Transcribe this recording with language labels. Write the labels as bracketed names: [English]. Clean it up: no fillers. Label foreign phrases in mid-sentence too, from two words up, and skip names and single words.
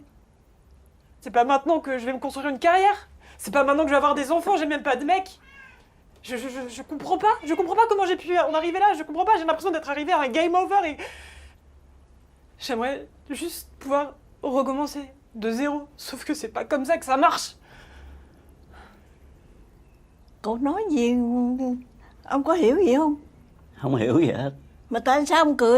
[French] C'est pas maintenant que je vais me construire une carrière. C'est pas maintenant que je vais avoir des enfants, j'ai même pas de mec. Je comprends pas. Je comprends pas comment j'ai pu en arriver là. Je comprends pas, j'ai l'impression d'être arrivé à un [English] game over [French] et... J'aimerais juste pouvoir recommencer de zéro. Sauf que c'est pas comme ça que ça marche. [Vietnamese] Cậu nói gì ông có hiểu gì không? Không hiểu gì hết. Mà tại sao ông cười?